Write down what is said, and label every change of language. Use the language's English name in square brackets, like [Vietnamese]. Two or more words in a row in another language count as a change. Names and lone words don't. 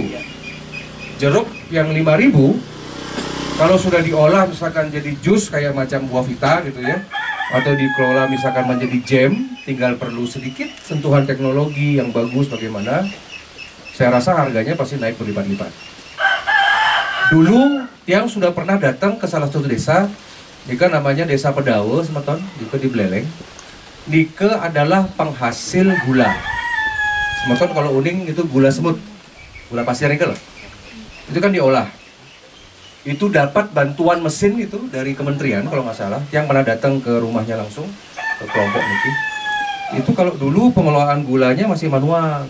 [Indonesian] Jeruk yang 5.000, kalau sudah diolah misalkan jadi jus kayak macam buah vita gitu ya, atau dikelola misalkan menjadi jam, tinggal perlu sedikit sentuhan teknologi yang bagus bagaimana saya rasa harganya pasti naik berlipat-lipat. Dulu yang sudah pernah datang ke salah satu desa, Nika namanya Desa Pedawe, semeton, di Beleleng. Nike adalah penghasil gula. Semeton kalau uning itu gula semut, gula pasir Nike loh. Itu kan diolah. Itu dapat bantuan mesin itu dari kementerian kalau nggak salah, yang pernah datang ke rumahnya langsung, ke kelompok Niki. Itu kalau dulu pengelolaan gulanya masih manual.